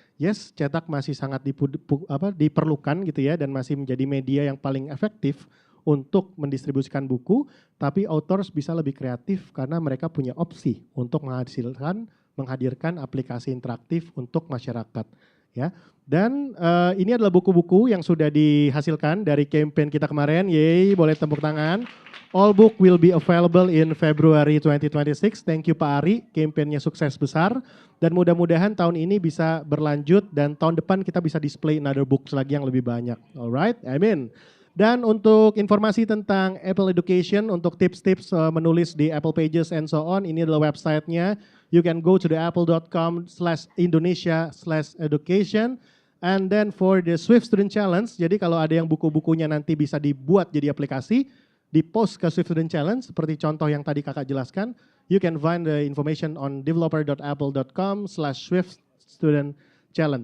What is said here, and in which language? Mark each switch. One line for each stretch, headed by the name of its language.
Indonesian: Yes, cetak masih sangat diperlukan gitu ya dan masih menjadi media yang paling efektif untuk mendistribusikan buku, tapi authors bisa lebih kreatif karena mereka punya opsi untuk menghadirkan aplikasi interaktif untuk masyarakat ya. Dan ini adalah buku-buku yang sudah dihasilkan dari campaign kita kemarin. Yeay, boleh tepuk tangan.
English: All book will be available in February 2026. Thank you
Indonesian: Pak Ari, campaignnya sukses besar. Dan mudah-mudahan tahun ini bisa berlanjut dan tahun depan kita bisa display
English: another books
Indonesian: lagi yang lebih banyak.
English: Alright,
Indonesian: amin. Dan untuk informasi tentang Apple Education, untuk tips-tips menulis di Apple Pages
English: and so on,
Indonesian: ini adalah websitenya.
English: You can go to the apple.com/Indonesia/education. And then for the Swift Student Challenge,
Indonesian: jadi kalau ada yang buku-bukunya nanti bisa dibuat jadi aplikasi, di-post ke Swift Student Challenge, seperti contoh yang tadi kakak jelaskan,
English: you can find the information on developer.apple.com/Swift Student Challenge.